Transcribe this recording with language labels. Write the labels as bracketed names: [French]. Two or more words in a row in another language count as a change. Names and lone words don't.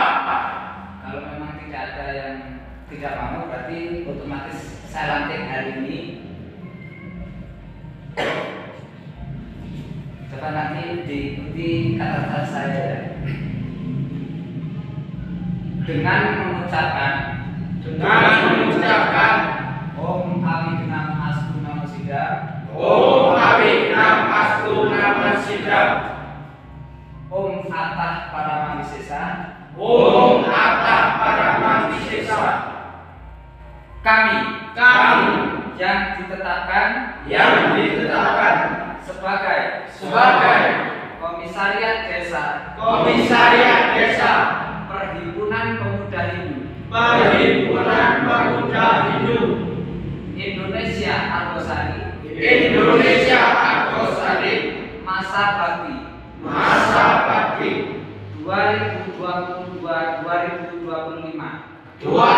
[Indonesian] Kalau memang tidak ada yang tidak mau, berarti otomatis saya lantik hari ini. Coba nanti diikuti kata-kata saya ya. Dengan mengucapkan [Sanskrit] Om Abhidhamma Astu Namo Siddha. Om Abhidhamma Astu Namo Siddha. Om Atah Paramawisesa. Om Atah Paramawisesa. [Indonesian] Kami yang ditetapkan sebagai Komisariat Desa Perhimpunan Pemuda Hindu Indonesia Argosari Masa Bakti 2022-2025